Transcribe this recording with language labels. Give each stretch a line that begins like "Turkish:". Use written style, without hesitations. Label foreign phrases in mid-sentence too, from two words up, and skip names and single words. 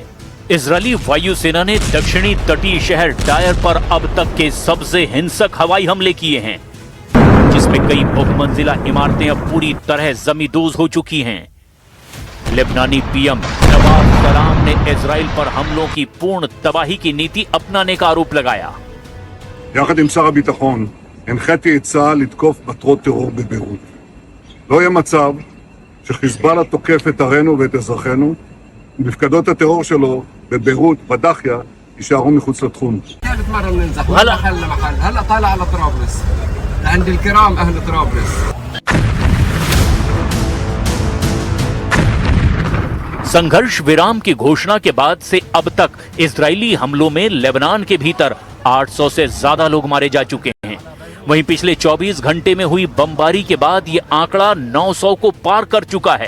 Hindi: इजरायली वायुसेना ने दक्षिणी तटीय शहर टायर पर अब तक के सबसे हिंसक हवाई हमले किए हैं, जिसमें कई बहुमंजिला इमारतें अब पूरी तरह जमींदोज हो चुकी हैं। लेबनानी पीएम नवाब सलाम ने इजराइल पर हमलों की पूर्ण तबाही की नीति अपनाने का आरोप लगाया।
Hebrew: יחד עם שר הביטחון הנחיתי את צה"ל לתקוף מטרות טרור בביירות. לא יהיה מצב שחיזבאללה תוקף את ערינו ואת אזרחינו, ומפקדות הטרור שלו בביירות, בדאחיה, יישארו מחוץ לתחום.
Arabic: ثالث مرة بننزح من محل لمحل، هلا طالع على طرابلس لعند الكرام أهل طرابلس.
Hindi: संघर्ष विराम की घोषणा के बाद से अब तक इजरायली हमलों में लेबनान के भीतर 800 से ज्यादा लोग मारे जा चुके हैं। वहीं पिछले 24 घंटे में हुई बमबारी के बाद ये आंकड़ा 900 को पार कर चुका है।